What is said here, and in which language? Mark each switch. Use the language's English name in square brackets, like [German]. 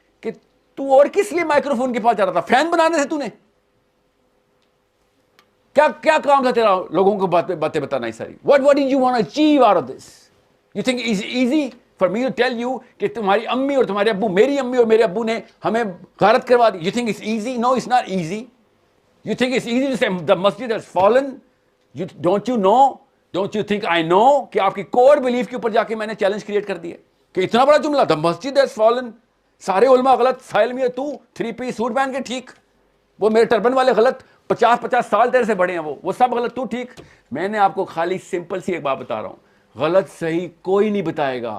[Urdu] کہ تو اور کس لیے مائکرو فون کے پاس جا رہا تھا؟ فین بنانے سے. تو نے کیا کام تھا تیرا لوگوں کو باتیں بتانا ہی ساری؟ [English] what did you want to achieve out of this? You think it's easy for me to tell you [Urdu] کہ تمہاری امی اور تمہارے ابو, میری امی اور میرے ابو نے ہمیں غارت کروا دی. [English] You think it's easy? No, it's not easy. You think it's easy to say the masjid has fallen? Don't you know? Don't you think I know [Urdu] کہ آپ کی کور بلیف کے اوپر جا کے میں نے چیلنج کریٹ کر دیا کہ اتنا بڑا جملہ, [English] the masjid has fallen, [Urdu] سارے علماء غلط, سائل میں تو 3 پیس سوٹ پہن کے ٹھیک, وہ میرے ٹربن والے غلط, 50 سال تیرے سے بڑے ہیں, وہ سب غلط, تو ٹھیک. میں نے آپ کو خالی سمپل سی ایک بات بتا رہا ہوں, غلط صحیح کوئی نہیں بتائے گا.